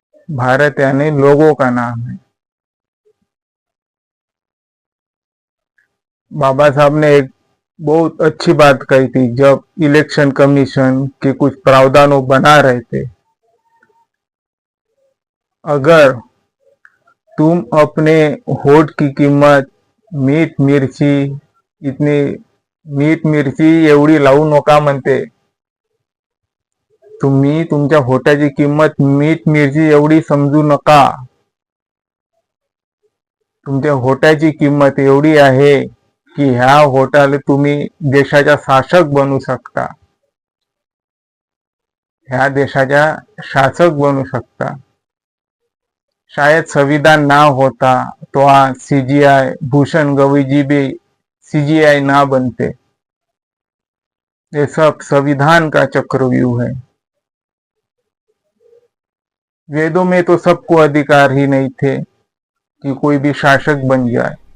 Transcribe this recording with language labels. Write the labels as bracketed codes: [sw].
[hi] भारत यानी लोगों का नाम है। बाबा साहब ने एक बहुत अच्छी बात कही थी जब इलेक्शन कमीशन के कुछ प्रावधानों बना रहे थे। अगर तुम अपने वोट की किंमत मीठ मिरची इतनी [mr] मीठ मिरची एवढी लावू नका म्हणते, तुम्ही तुमच्या वोटाची किंमत मीठ मिरची एवढी समजू नका। तुमच्या वोटाची किंमत एवढी आहे की ह्या वोटाला तुम्ही देशाचा शासक बनू शकता, ह्या देशाचा शासक बनू शकता। [hi] शायद संविधान ना होता तो आज सीजीआई भूषण गवई जी भी सीजीआई ना बनते। ये सब संविधान का चक्रव्यूह है। वेदों में तो सबको अधिकार ही नहीं थे कि कोई भी शासक बन जाए।